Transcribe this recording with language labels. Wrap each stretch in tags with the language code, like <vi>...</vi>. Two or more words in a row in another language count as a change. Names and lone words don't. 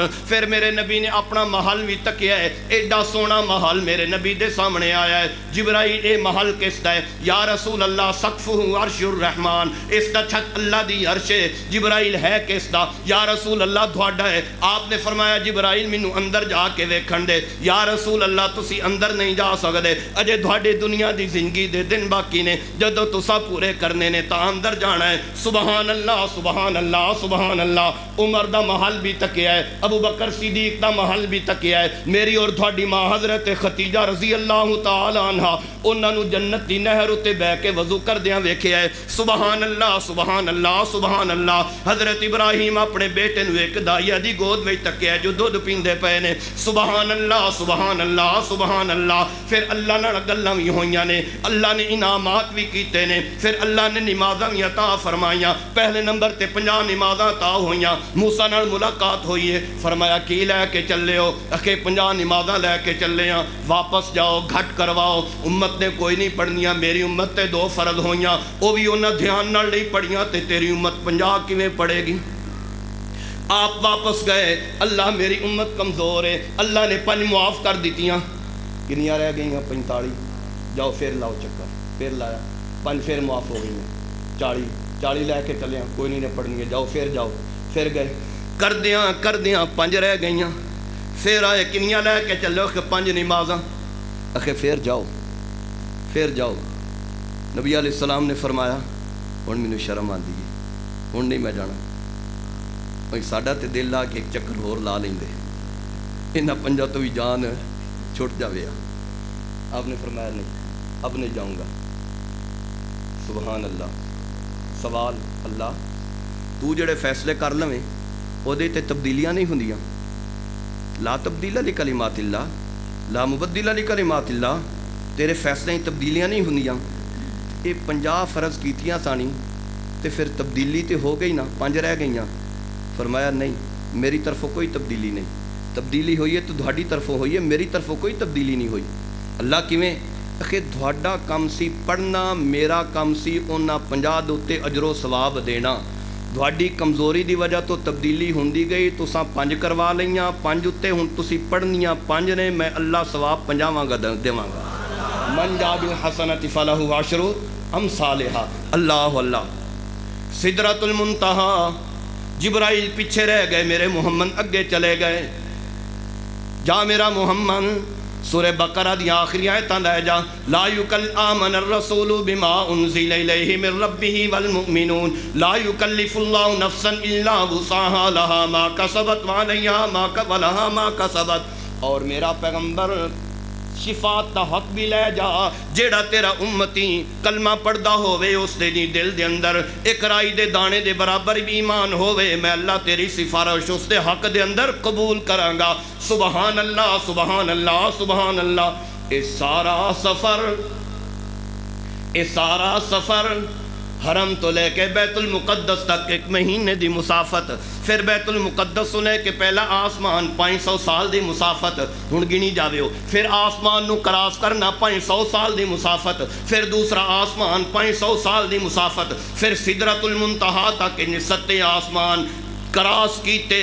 <pa>پھر میرے نبی نے اپنا محل بھی تکیا ہے، ایڈا سونا محل میرے نبی دے سامنے آیا ہے. جبرائیل اے محل کس دا ہے؟</pa> <ar>یا رسول اللہ سقفہ عرش الرحمن،</ar> <pa>اس دا چھت اللہ دی عرش ہے. جبرائیل ہے کس دا؟</pa> <ar>یا رسول اللہ</ar> <pa>تھوڑا ہے. آپ نے فرمایا جبرائیل مینوں اندر جا کے ویکھن دے.</pa> <ar>یا رسول اللہ</ar> <pa>تسی اندر نہیں جا سکدے، اجے تھوڑی دنیا دی زندگی دے دن باقی نے، جدوں تساں پورے کرنے نے تاں اندر جانا ہے.</pa> <ar>سبحان اللہ سبحان اللہ سبحان اللہ.</ar> <pa>عمر دا محل بھی تکیا ہے، ابو بکر صدیق دا محل بھی تکیا ہے. میری اور تھوڑی ماں حضرت خدیجہ</pa> <ar>رضی اللہ تعالی عنہا</ar> <pa>انہاں نو جنت دی نہر اتے بہ کے وضو کردیاں ویکھیا ہے.</pa> <ar>سبحان اللہ سبحان اللہ سبحان اللہ.</ar> <pa>حضرت ابراہیم اپنے بیٹے نو ایک دائیا دی گود وچ تکیا ہے جو دودھ پیندے پئے نے.</pa> <ar>سبحان اللہ سبحان اللہ سبحان اللہ.</ar> <pa>پھر اللہ نال گلاں وی ہوئیاں نے، اللہ نے انعامات بھی کیتے نے. پھر اللہ نے نمازاں بھی عطا فرمائیاں. پہلے نمبر تے 50 نمازاں عطا ہوئیاں. موسیٰ نال ملاقات ہوئی ہے، فرمایا کی لے کے چلے ہو؟ اکھے 50 نمازاں لے کے چلے ہاں. واپس جاؤ گھٹ کرواؤ، امت نے کوئی نہیں پڑھنیاں. میری امت تے 2 فرض ہوئیاں، وہ بھی انہاں دھیان نال نہیں پڑھیاں تے تیری امت 50 کیویں پڑھے گی؟ آپ واپس گئے، اللہ میری امت کمزور ہے. اللہ نے 5 معاف کر دیتیاں. کنیاں رہ گئیاں؟ 45. جاؤ پھر لاؤ چکر. پھر لایا 5 پھر معاف ہو گئی. 40 لے کے چلے، کوئی نہیں نے پڑھنی ہے، جاؤ. پھر گئے کردیاں 5 رہ گئیاں. پھر آئے کنیاں لے کے چلو کہ 5 نمازاں. اکھے پھر جاؤ. نبی</pa> <ar>علیہ السلام</ar> <pa>نے فرمایا ہن مینوں شرم آندی ہے، ہن نہیں میں جانا. ساڈا تے دل لا کے ایک چکر ہور لا لیندے، انہاں 5 تو بھی جان چھٹ جاوے.</pa> <ur>آپ نے فرمایا نہیں، اب نہیں جاؤں گا۔</ur> <ar>سبحان اللہ۔</ar> <pa>سوال اللہ تو جڑے فیصلے کر لویں وہ تے تبدیلیاں نہیں ہوندیاں،</pa> <ar>لا تبدیل لکلمات اللہ، لا مبدل لکلمات اللہ،</ar> <pa>تیرے فیصلے تبدیلیاں نہیں ہوندیاں۔ یہ 50 فرض کیتیاں سانی تے پھر تبدیلی تے ہو گئی نا، 5 رہ گئیاں۔ فرمایا نہیں، میری طرفوں کوئی تبدیلی نہیں، تبدیلی ہوئی ہے تو تہاڈی طرفوں ہوئی ہے، میری طرفوں کوئی تبدیلی نہیں ہوئی۔ اللہ کیویں؟ کہ تہاڈا کم سی پڑھنا، میرا کم سی انہاں 50 دے اُتے اجر و ثواب دینا۔ تہاڈی کمزوری دی وجہ تو تبدیلی ہوندی گئی، تساں 5 کروا لئیاں، 5 اُتے ہن تسی پڑھنیاں 5 نے، میں اللہ ثواب 50 گا دیواں گا۔</pa> <ar>من جاء بالحسنۃ فلہ عشر امثالھا۔ اللہ اللہ۔</ar> <pa>سدرۃ المنتہی، جبرائیل پیچھے رہ گئے، میرے محمد اگے چلے گئے۔ جا میرا محمد سورہ بقرہ دی آخری آیتاں لے جا۔</pa> <ar>لا آمن الرسول بما انزل الیہ من ربہ والمؤمنون لا یکلف اللہ نفسا الا وسعها لها ما کسبت ولها ما کسبت۔</ar> <pa>اور میرا پیغمبر شفاعت دا حق بھی لے جا، جیڑا تیرا امتی کلمہ پڑھدا ہووے اس دے دل دے اندر ایک رائی دے دانے دے برابر بھی ایمان ہووے، میں اللہ تیری سفارش اس دے حق دے اندر قبول کراں گا۔</pa> <ar>سبحان اللہ، سبحان اللہ، سبحان اللہ۔</ar> <pa>اے سارا سفر حرم تو لے کے بیت المقدس تک 1 مہینے دی مسافت، پھر بیت المقدس لے کے پہلا آسمان 500 سال دی مسافت، ہن گنی جاوے ہو، پھر آسمان نو کراس کرنا 500 سال دی مسافت، پھر دوسرا آسمان 500 سال دی مسافت، پھر سدرۃ المنتہا تک 7 آسمان کراس کیتے۔</pa>